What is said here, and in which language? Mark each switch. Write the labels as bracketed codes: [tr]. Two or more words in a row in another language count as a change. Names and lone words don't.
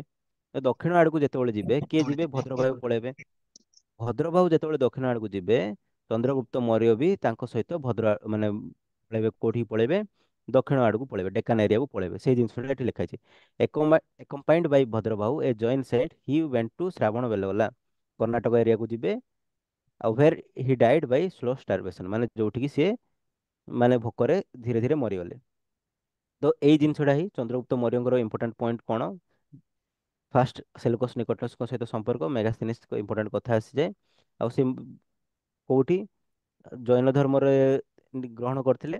[or] ତ ଦକ୍ଷିଣ ଆଡକୁ ଯେତେବେଳେ ଯିବେ, କିଏ ଯିବେ? ଭଦ୍ରଭାଇ ପଳେଇବେ। ଭଦ୍ରବାହୁ ଯେତେବେଳେ ଦକ୍ଷିଣ ଆଡକୁ ଯିବେ, ଚନ୍ଦ୍ରଗୁପ୍ତ ମୌର୍ୟ ବି ତାଙ୍କ ସହିତ ମାନେ ପଳେଇବେ। କୋଉଠିକି ପଳେଇବେ? ଦକ୍ଷିଣ ଆଡକୁ ପଳେଇବେ, ଡେକାନ ଏରିଆକୁ ପଳେଇବେ। ସେଇ ଜିନିଷଟା ଏଠି ଲେଖା ହେଇଛି। [en] Accompanied by ଭଦ୍ରବାହୁ ଏ ଜୈନ said he went to ଶ୍ରାବଣ ବେଲଗୋଲା, [or] କର୍ଣ୍ଣାଟକ ଏରିଆକୁ ଯିବେ। ଆଉ [en] where he died by slow starvation, [or] ମାନେ ଯୋଉଠିକି ସିଏ ମାନେ ଭୋକରେ ଧୀରେ ଧୀରେ ମରିଗଲେ। ତ ଏଇ ଜିନିଷଟା ହିଁ ଚନ୍ଦ୍ରଗୁପ୍ତ ମୌର୍ୟଙ୍କର [en] important point [or] କଣ? ଫାଷ୍ଟ ସେଲୁକସ୍ ନିକଟସ୍ଙ୍କ ସହିତ ସମ୍ପର୍କ, ମେଗାସ୍ଥିନିସ୍ଙ୍କ ଇମ୍ପୋର୍ଟାଣ୍ଟ କଥା ଆସିଯାଏ। ଆଉ ସେ କୋଉଠି ଜୈନ ଧର୍ମରେ ଗ୍ରହଣ କରିଥିଲେ?